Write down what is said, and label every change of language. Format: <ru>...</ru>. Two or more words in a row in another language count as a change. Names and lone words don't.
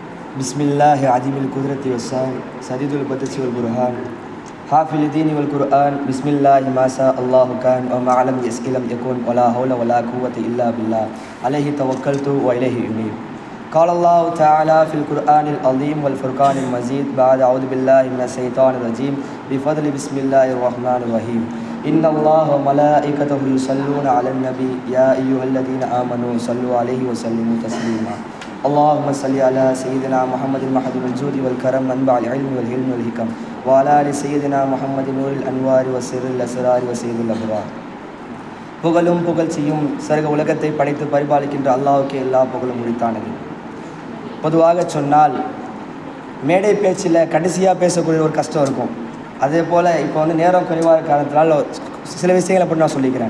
<ar>بسم الله عظيم القدرة والشأن شديد البطش والبرهان حافظ الدين والقرآن بسم الله ما شاء الله كان وما لم يشأ لم يكن ولا حول ولا قوة إلا بالله عليه توكلت وإليه أنيب. قال الله تعالى في القرآن العظيم والفرقان المجيد بعد أعوذ بالله من الشيطان الرجيم بفضل بسم الله الرحمن الرحيم إن الله وملائكته يصلون على النبي يا أيها الذين آمنوا صلوا عليه وسلموا تسليما. اللهم صل على سيدنا محمد المحدث الجود والكرم منبع العلم والحلم والحكم وعلى آل سيدنا محمد نور الأنوار وسر الأسرار وسيد الأبرار.</ar> <ta>புகழும் புகழ்ச்சியும் சர்வ உலகத்தை படைத்து பரிபாலிக்கின்ற அல்லாஹ்வுக்கே எல்லா புகழும் உரித்தானது. பொதுவாக சொன்னால் மேடை பேச்சில் கடைசியாக பேசக்கூடிய ஒரு கஷ்டம் இருக்கும். அதே போல் இப்போ நேரம் குறைவாக காரணத்தினால் சில விஷயங்களை பற்றி நான் சொல்லிக்கிறேன்.</ta>